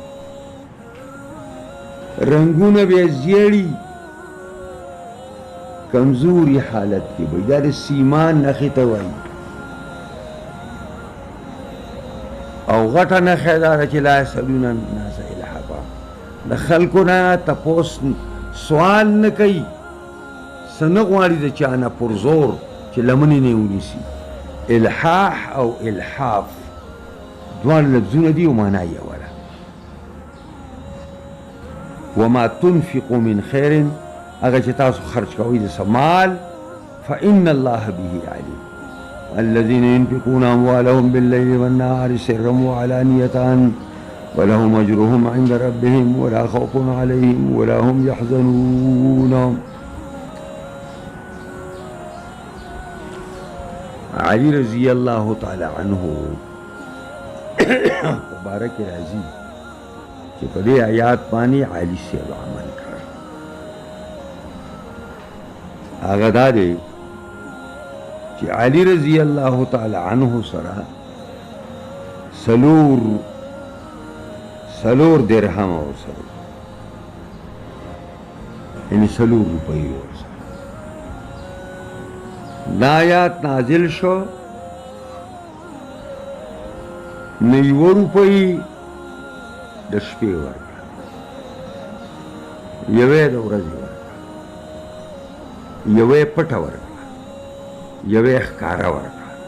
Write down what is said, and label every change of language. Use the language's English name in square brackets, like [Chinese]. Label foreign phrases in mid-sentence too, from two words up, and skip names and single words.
[Pashto] رنگونه به زیړي کمزوري حالت کې به دا د سیمان نښې ته وایي او غټه نښه دا ده چې [Arabic] لا یسألون الناس الحافا [Pashto] د خلکو نه تپوس سوال نه کوي څه نه غواړي د چا نه پر زور چې لمنې نه ونیسي الحاح او الحاف دواړه لفظونه دي او معنا یې وله [Arabic] وما تنفقوا من خير [Pashto] هغه چې تاسو خرج کوئ د څه مال [Arabic] فإن الله به عليم الذين ينفقون أموالهم بالليل والنهار سرا وعلانية ولهم أجرهم عند ربهم ولا خوف عليهم ولا هم يحزنون [Pashto] علي [Arabic] رضي الله تعالى عنه [Pashto] مبارک راضي چې په دې آیات باندې علي صاحب عمل کړ هغه دا دی چې علي [Arabic] رضی الله تعالی عنه [Pashto] سره سلور درهم او سره یعنی سلور روپۍ ورسره دا آیات نازل شو نو یوه روپۍ د شپې ورکړه یوې د ورځې ورکړه یوې پټه ورکړه یوې ښکاره ورکړه